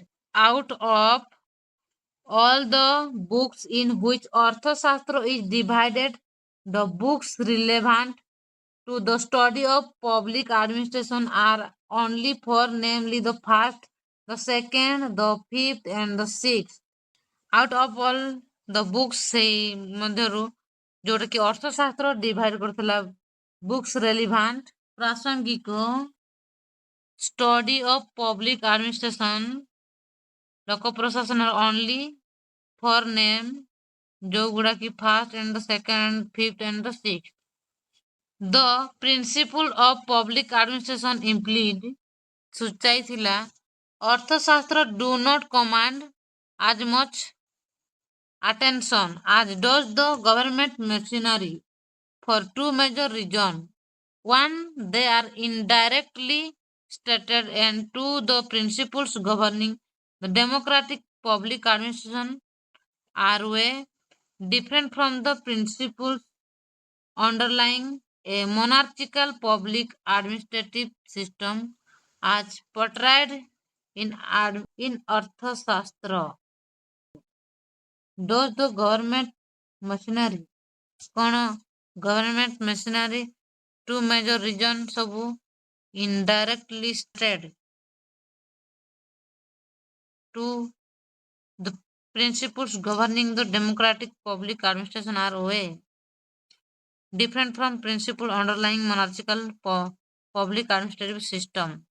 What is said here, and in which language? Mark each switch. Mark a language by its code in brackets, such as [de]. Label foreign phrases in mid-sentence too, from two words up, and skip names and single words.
[en] Out of all the books in which Arthashastra is divided, the books relevant to the study of public administration are only four, namely the first, the second, the fifth, and the sixth. Out of all the books [or] ସେଇ ମଧ୍ୟରୁ ଯୋଉଟା କି ଅର୍ଥଶାସ୍ତ୍ର ଡିଭାଇଡ କରୁଥିଲା [en] books relevant ପ୍ରାସଙ୍ଗିକ study of public administration [or] ଲୋକ ପ୍ରଶାସନ [en] only for name [or] ଯୋଉଗୁଡା କି [en] first and the second, fifth and the sixth. The principle of public administration implied [or] ସୂଚାଇ ଥିଲା [en] ଅର୍ଥଶାସ୍ତ୍ର do not command as much attention as does the government machinery for two major reasons. One, they are indirectly stated, and two, the principles governing the democratic public administration are way different from the principles underlying a monarchical public administrative system as portrayed in Arthashastra. Does the government machinery କ'ଣ government machinery two major reasons ସବୁ indirectly stated. Two, the principles governing the democratic public administration are way different from principles underlying monarchical public administrative system.